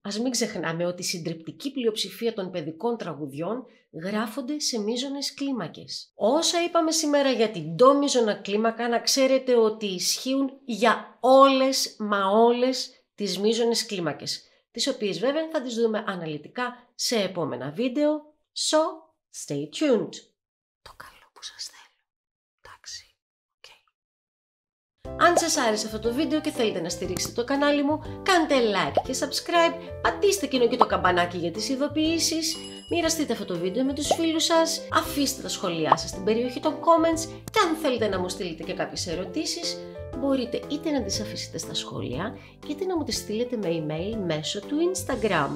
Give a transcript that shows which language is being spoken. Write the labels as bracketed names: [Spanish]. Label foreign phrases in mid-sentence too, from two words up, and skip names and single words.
[Greek] Ας μην ξεχνάμε ότι η συντριπτική πλειοψηφία των παιδικών τραγουδιών γράφονται σε μείζωνες κλίμακες. Όσα είπαμε σήμερα για την ντο μείζωνα κλίμακα, να ξέρετε ότι ισχύουν για όλες τις μείζωνες κλίμακες, τις οποίες βέβαια θα τις δούμε αναλυτικά σε επόμενα βίντεο. [English] So, stay tuned. [Greek] Το καλό που σας θέλω. Εντάξει. Αν σας άρεσε αυτό το βίντεο και θέλετε να στηρίξετε το κανάλι μου, κάντε like και subscribe, πατήστε και το καμπανάκι για τις ειδοποιήσεις, μοιραστείτε αυτό το βίντεο με τους φίλους σας, αφήστε τα σχόλιά σας στην περιοχή των comments και αν θέλετε να μου στείλετε και κάποιες ερωτήσεις, μπορείτε είτε να τις αφήσετε στα σχόλια, είτε να μου τις στείλετε με email μέσω του Instagram.